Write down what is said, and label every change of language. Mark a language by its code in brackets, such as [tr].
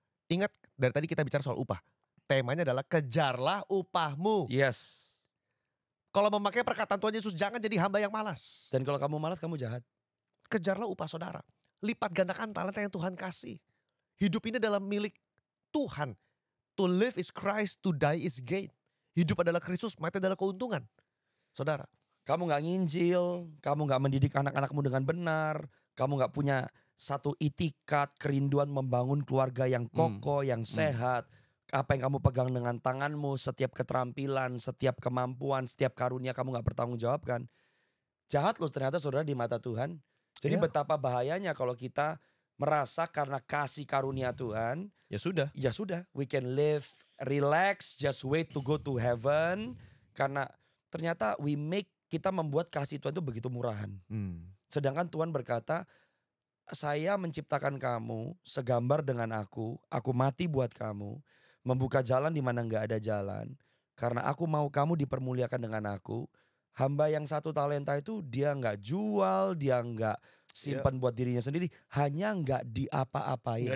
[id] Ingat dari tadi kita bicara soal upah. Temanya adalah kejarlah upahmu. [en] yes. [id] Kalau memakai perkataan Tuhan Yesus, jangan jadi hamba yang malas. Dan kalau kamu malas kamu jahat. Kejarlah upah saudara. Lipat gandakan talenta yang Tuhan kasih. Hidup ini adalah milik Tuhan. [en] To live is Christ, to die is gain. [id] Hidup adalah Kristus, mati adalah keuntungan. Saudara. Kamu gak nginjil, kamu gak mendidik anak-anakmu dengan benar, kamu gak punya satu itikat, kerinduan membangun keluarga yang kokoh, yang sehat. Apa yang kamu pegang dengan tanganmu, setiap keterampilan, setiap kemampuan, setiap karunia kamu gak bertanggung jawabkan. Jahat loh ternyata saudara di mata Tuhan. Jadi betapa bahayanya kalau kita merasa karena kasih karunia Tuhan. Ya sudah. Ya sudah, [en] we can live, relax, just wait to go to heaven. [id] Karena ternyata kita membuat kasih Tuhan itu begitu murahan. Sedangkan Tuhan berkata, saya menciptakan kamu segambar dengan aku mati buat kamu, membuka jalan di mana nggak ada jalan. Karena aku mau kamu dipermuliakan dengan aku. Hamba yang 1 talenta itu dia nggak jual, dia nggak simpan buat dirinya sendiri, hanya nggak diapa-apain.